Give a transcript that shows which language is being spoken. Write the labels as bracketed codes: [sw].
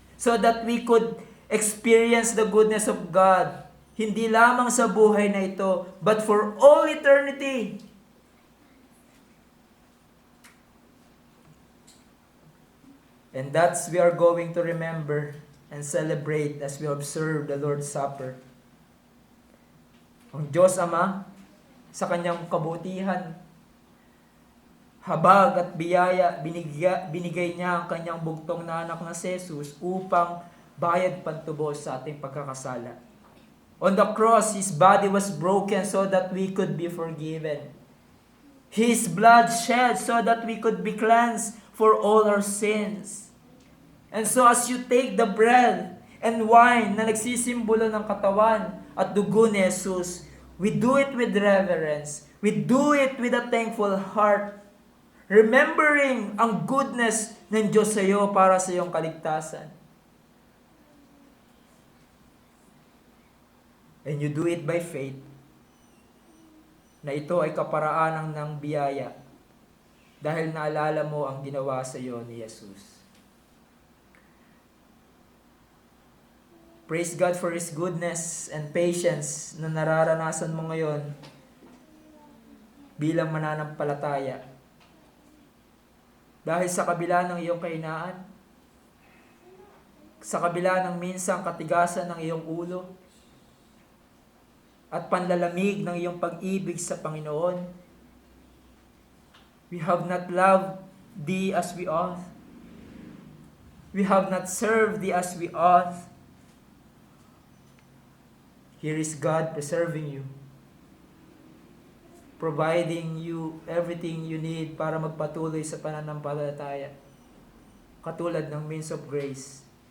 [en] So that we could experience the goodness of God, [tl] hindi lamang sa buhay na ito, [en] but for all eternity. And that's we are going to remember and celebrate as we observe the Lord's Supper. [tl] Ang Diyos Ama, sa kanyang kabutihan, habag at biyaya, binigay niya ang kanyang bugtong na anak na si Jesus upang bayad pantubos sa ating pagkakasala. [en] On the cross, His body was broken so that we could be forgiven. His blood shed so that we could be cleansed for all our sins. And so as you take the bread and wine [tl] na nagsisimbolo ng katawan at dugo ni Jesus, [en] we do it with reverence. We do it with a thankful heart, remembering [tl] ang goodness ng Diyos sa iyo para sa iyong kaligtasan. [en] And you do it by faith, [tl] na ito ay kaparaanan ng biyaya dahil naalala mo ang ginawa sa iyo ni Jesus. [en] Praise God for His goodness and patience [tl] na nararanasan mo ngayon bilang mananampalataya. Dahil sa kabila ng iyong kahinaan, sa kabila ng minsang katigasan ng iyong ulo, at panlalamig ng iyong pag-ibig sa Panginoon, [en] we have not loved Thee as we ought. We have not served Thee as we ought. Here is God preserving you, providing you everything you need [tl] para magpatuloy sa pananampalataya, katulad ng [en] means of grace.